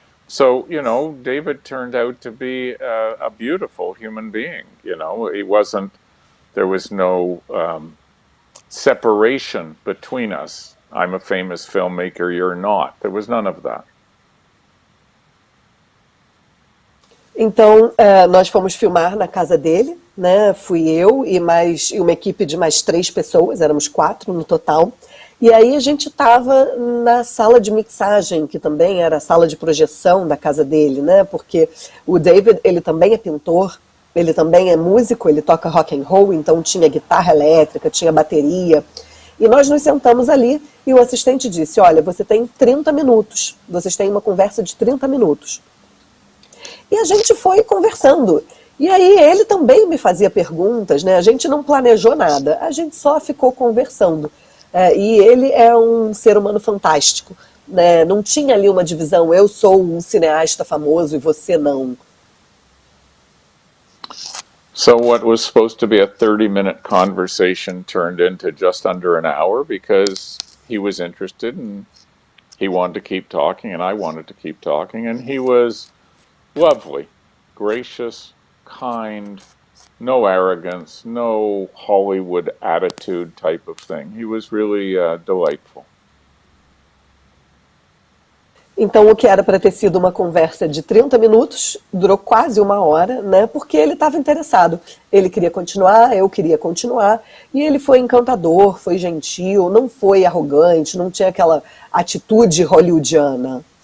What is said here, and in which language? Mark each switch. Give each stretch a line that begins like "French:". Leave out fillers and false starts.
English: So, you know, David turned out to be a beautiful human being. You know, he wasn't, there was no separation between us. I'm a famous filmmaker, you're not. There was none of that.
Portuguese: Então, nós fomos filmar na casa dele, né? Fui eu e uma equipe de mais 3 pessoas, éramos 4 no total. E aí a gente estava na sala de mixagem, que também era a sala de projeção da casa dele, né? Porque o David, ele também é pintor, ele também é músico, ele toca rock and roll, então tinha guitarra elétrica, tinha bateria. E nós nos sentamos ali e o assistente disse, olha, você tem 30 minutos, vocês têm uma conversa de 30 minutos. E a gente foi conversando. E aí ele também me fazia perguntas, né? A gente não planejou nada, a gente só ficou conversando. E ele é um ser humano fantástico, né? Não tinha ali uma divisão, eu sou um cineasta famoso e você não.
English: So what was supposed to be a 30-minute conversation turned into just under an hour because he was interested and he wanted to keep talking and I wanted to keep talking, and he was lovely, gracious, kind, no arrogance, no Hollywood attitude type of thing. He was really delightful.
Portuguese: Então, o que era para ter sido uma conversa de 30 minutos, durou quase 1 hora, né? Porque ele estava interessado. Ele queria continuar, eu queria continuar. E ele foi encantador, foi gentil, não foi arrogante, não tinha aquela atitude hollywoodiana.